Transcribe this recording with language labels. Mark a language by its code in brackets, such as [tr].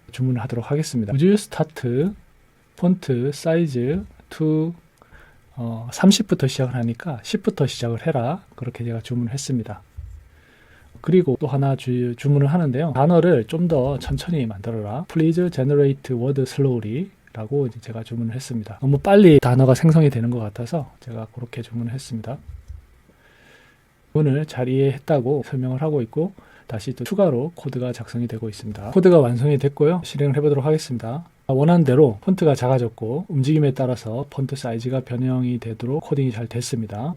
[ko] 주문을 하도록 하겠습니다. [en] Would you start [ko] 폰트 사이즈 to 30부터 시작을 하니까 10부터 시작을 해라. 그렇게 제가 주문을 했습니다. 그리고 또 하나 주문을 하는데요. 단어를 좀 더 천천히 만들어라. [en] Please generate word slowly. [ko] 라고 이제 제가 주문을 했습니다. 너무 빨리 단어가 생성이 되는 것 같아서 제가 그렇게 주문을 했습니다. 주문을 잘 이해했다고 설명을 하고 있고 다시 또 추가로 코드가 작성이 되고 있습니다. 코드가 완성이 됐고요. 실행을 해보도록 하겠습니다. 원하는 대로 폰트가 작아졌고 움직임에 따라서 폰트 사이즈가 변형이 되도록 코딩이 잘 됐습니다.